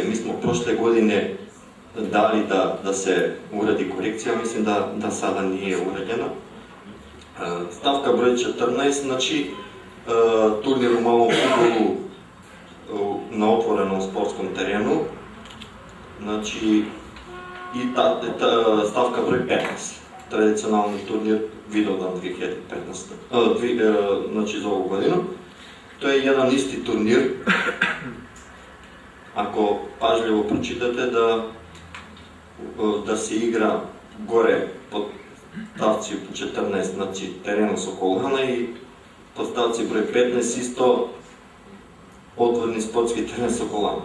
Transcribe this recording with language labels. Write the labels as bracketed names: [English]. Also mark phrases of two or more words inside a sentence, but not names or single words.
[Serbian] Mi smo prošle godine dali da se uradi korekcija, mislim da sada nije urađena. Stavka broj 14, znači turnir u malom fudbalu na otvorenom sportskom terenu. Значи, и ставка број 15, традиционални турнир Видовдан 2015, значи за ову година. [Macedonian] Тоа е еден исти турнир. Ако пажливо прочитате да се игра горе под ставци 14, значи терена Соколана и под ставци број 15 исто одворни спортски терен Соколана.